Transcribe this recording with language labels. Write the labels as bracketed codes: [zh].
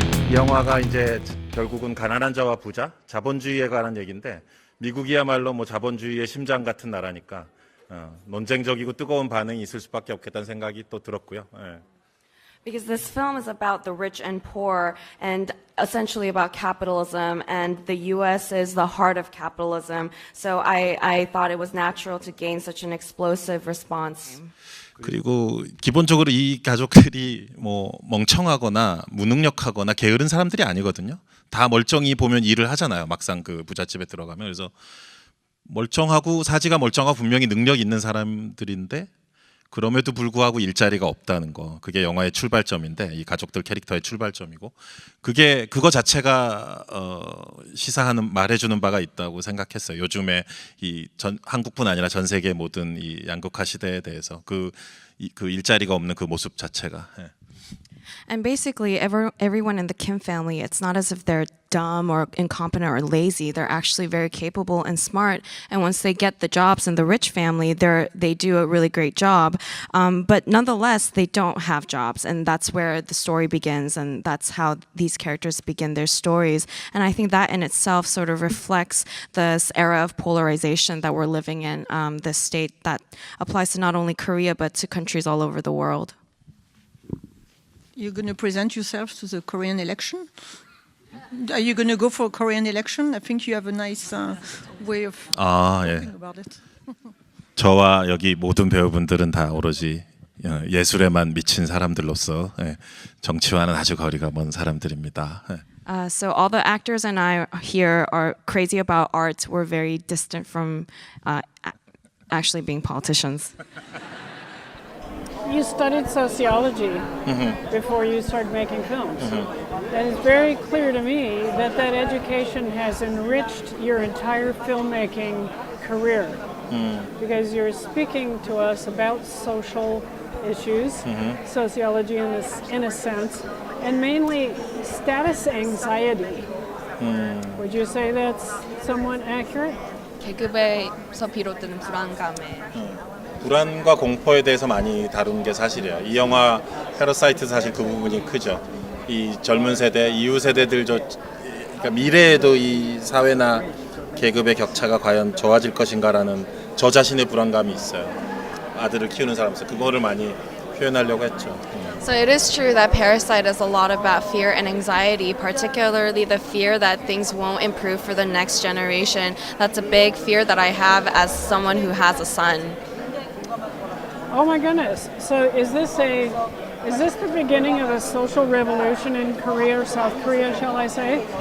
[ko] 이 영화가 이제 결국은 가난한 자와 부자, 자본주의에 관한 얘기인데 미국이야말로 뭐 자본주의의 심장 같은 나라니까 논쟁적이고 뜨거운 반응이 있을 수밖에 없겠다는 생각이 또 들었고요. 예. [en] Because this film is about the rich and poor and essentially about capitalism, and the US is the heart of capitalism. So I thought it was natural to gain such an explosive response. [ko] 그리고 기본적으로 이 가족들이 뭐 멍청하거나 무능력하거나 게으른 사람들이 아니거든요. 다 멀쩡히 보면 일을 하잖아요. 막상 그 부잣집에 들어가면. 그래서 멀쩡하고 사지가 멀쩡하고 분명히 능력 있는 사람들인데 그럼에도 불구하고 일자리가 없다는 거. 그게 영화의 출발점인데 이 가족들 캐릭터의 출발점이고 그거 자체가 시사하는 말해주는 바가 있다고 생각했어요. 요즘에 한국뿐 아니라 전 세계 모든 이 양극화 시대에 대해서 그 일자리가 없는 그 모습 자체가. 예. [en] And basically, everyone in the Kim family, it's not as if they're dumb or incompetent or lazy. They're actually very capable and smart. And once they get the jobs in the rich family, they do a really great job. But nonetheless, they don't have jobs. And that's where the story begins. And that's how these characters begin their stories. And I think that in itself sort of reflects this era of polarization that we're living in, this state that applies to not only Korea, but to countries all over the world. You're going to present yourself to the Korean election? Are you going to go for a Korean election? I think you have a nice way of talking about it. [ko] 저와 여기 모든 배우분들은 다 오로지 예술에만 미친 사람들로서 정치와는 아주 거리가 먼 사람들입니다. [en] So all the actors and I here are crazy about art. We're very distant from actually being politicians. You studied sociology before you started making films. And it's very clear to me that education has enriched your entire filmmaking career. Because you're speaking to us about social issues, sociology in a sense, and mainly status anxiety. Would you say that's somewhat accurate? [ko] 계급에서 비롯되는 불안감에 불안과 공포에 대해서 많이 다룬 게 사실이에요. 이 영화 패러사이트 사실 그 부분이 크죠. 이 젊은 세대, 이후 세대들 그러니까 미래에도 이 사회나 계급의 격차가 과연 좋아질 것인가라는 저 자신의 불안감이 있어요. 아들을 키우는 사람으로서 그거를 많이 표현하려고 했죠. [en] So it is true that Parasite is a lot about fear and anxiety, particularly the fear that things won't improve for the next generation. That's a big fear that I have as someone who has a son. Oh my goodness. So is this the beginning of a social revolution in Korea or South Korea, shall I say?